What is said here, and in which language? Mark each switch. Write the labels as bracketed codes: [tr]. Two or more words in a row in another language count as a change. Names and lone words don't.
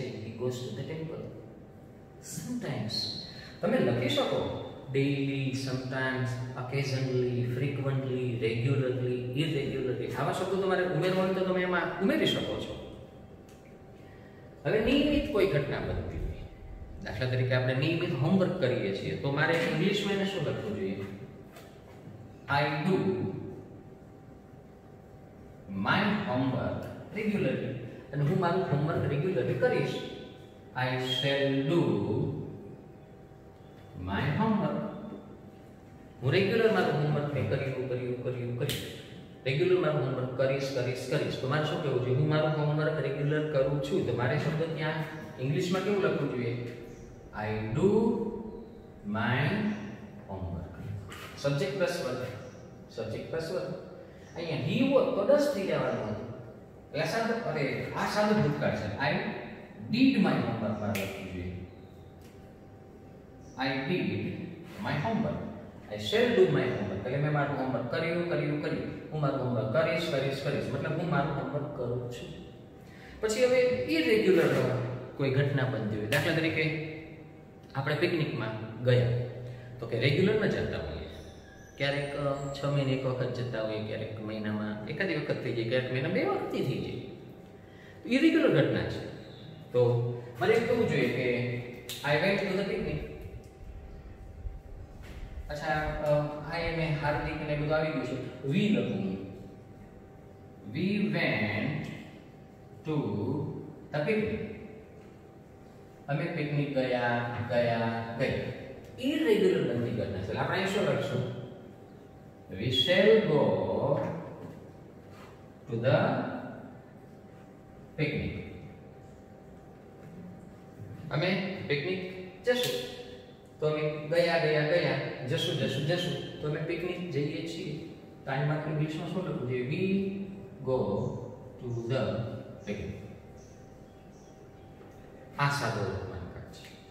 [en] He goes to the temple. Sometimes [gu] તમે લખી શકો [en] daily, sometimes, occasionally, frequently, regularly, irregularly. [gu] આવા શબ્દો તમારે ઉમેરવા હોય તો તમે એમાં ઉમેરી શકો છો. હવે નિયમિત કોઈ ઘટના બનતી હોય, દાખલા તરીકે આપણે નિયમિત હોમવર્ક કરીએ છીએ, તો મારે ઇંગ્લિશમાં એને શું લખવું જોઈએ? [en] I do my homework regularly. [gu] અને હું મારું હોમવર્ક રેગ્યુલરલી કરીશ. [en] I shall do my homework. [gu] હું રેગ્યુલર મારું હોમવર્ક કર્યું. રેગ્યુલર મારું હોમવર્ક કરીશ. તો મારે શું કહેવું જોઈએ? હું મારું હોમવર્ક રેગ્યુલર કરું છું. તો મારે શબ્દ ત્યાં ઇંગ્લિશમાં કેવું લખવું જોઈએ? [en] I do my homework. subject plus verb. [gu] અહીંયા he હોત તો ડસ થઈ જવાનું હતું. એટલે આ સાદો ભૂતકાળ છે. [en] I did my homework [gu] મારે લખવું જોઈએ. [en] I did my homework. I shall do my homework. [gu] એટલે મેં મારું હોમવર્ક કર્યું. હું મારું હોમવર્ક કરીશ. મતલબ હું મારું હોમવર્ક કરું છું. પછી હવે ઇરેગ્યુલર કોઈ ઘટના બનતી હોય, દાખલા તરીકે આપણે પિકનિકમાં ગયા, તો કે રેગ્યુલર ન જતા હોઈએ. ક્યારેક 6 મહિને એક વખત જતા હોઈએ, ક્યારેક મહિનામાં એકાદી વખત થઈ જાય, ક્યારેક મહિના 2 વખત થઈ જાય. ઇરેગ્યુલર ઘટના છે. તો મારે એમ કહેવું જોઈએ કે [en] I went to the picnic. [gu] અચ્છા, [en] I am [gu] હાર્દિક ને બધું આવી ગયું છે. We લખવું. [en] We went to the picnic. [gu] અમે પિકનિક ગયા. ઇરેગ્યુલર બનતી ઘટના છે. આપણે અહીં શું લખશું? [en] We shall go to the picnic. [gu] અમે પિકનિક જશું. તો અમે ગયા. જશું. તો અમે પિકનિક જઈએ છીએ. તો આની માટે ઇંગ્લિશમાં શું લખવું જોઈએ? [en] we go to the picnic. [gu] આ સાદો વર્તમાન કાળ છે.